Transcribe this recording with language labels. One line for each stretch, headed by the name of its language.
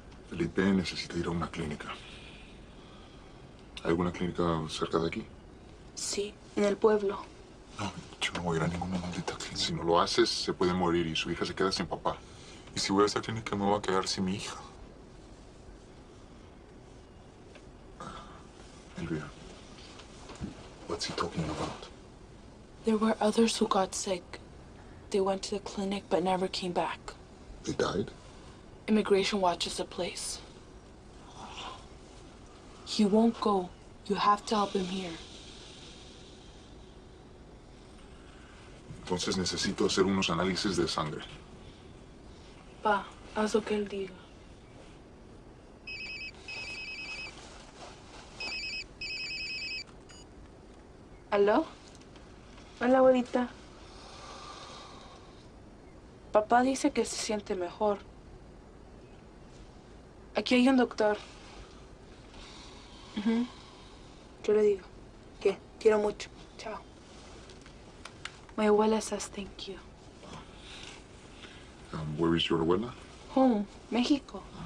Spanish: Felipe necesita ir a una clínica. ¿Hay alguna clínica cerca de aquí? Sí, en el pueblo. No, yo no voy a ir a ninguna maldita clínica. Si no lo haces, se puede morir y su hija se queda sin papá. Y si voy a esa clínica, me voy a quedar sin mi hija.
English: Elvira, what's he talking about? There were others who got sick. They went to the clinic but never came back. They died? Immigration watches the place. He won't go. You have to help him here.
Spanish: Entonces necesito hacer unos análisis de sangre. Pa, haz lo que él diga. ¿Aló? Hola, abuelita. Papá dice que se siente mejor. Aquí hay un doctor. Yo le digo que quiero mucho. Chao.
English: My abuela says thank you. Where is your abuela? Home, México.